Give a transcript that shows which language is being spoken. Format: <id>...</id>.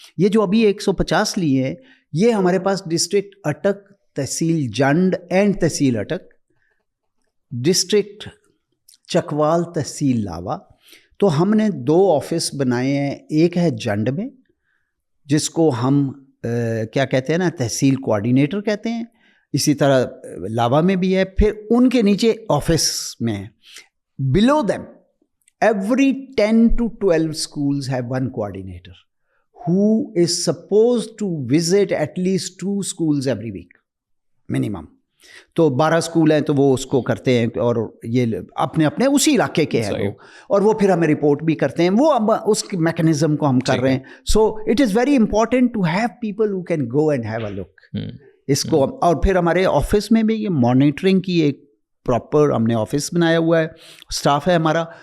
<ur>یہ جو ابھی 150 لیے ہیں, یہ ہمارے پاس district Attock, tehsil Jand and tehsil Attock, district Chakwal, تحصیل لاوا. تو ہم نے 2 آفس بنائے ہیں. ایک ہے جنڈ میں جس کو ہم کیا کہتے ہیں نا, تحصیل کوآرڈینیٹر کہتے ہیں. اسی طرح لاوا میں بھی ہے. پھر ان کے نیچے آفس میں ہے.</ur> <en>Below them every 10 to 12 schools have one coordinator who is supposed to visit at least 2 schools every week minimum.</en> <ur>تو 12 اسکول ہیں تو وہ اس کو کرتے ہیں, اور یہ اپنے اپنے اسی علاقے کے ہیں وہ, اور وہ پھر ہمیں رپورٹ بھی کرتے ہیں. وہ اب اس میکنزم کو ہم کر رہے ہیں.</ur> <en>so it is very important to have people who can go and have a look</en> <ur>اس کو. اور پھر ہمارے آفس میں بھی یہ مانیٹرنگ کی ایک پراپر ہم نے آفس بنایا ہوا ہے, اسٹاف ہے ہمارا.</ur>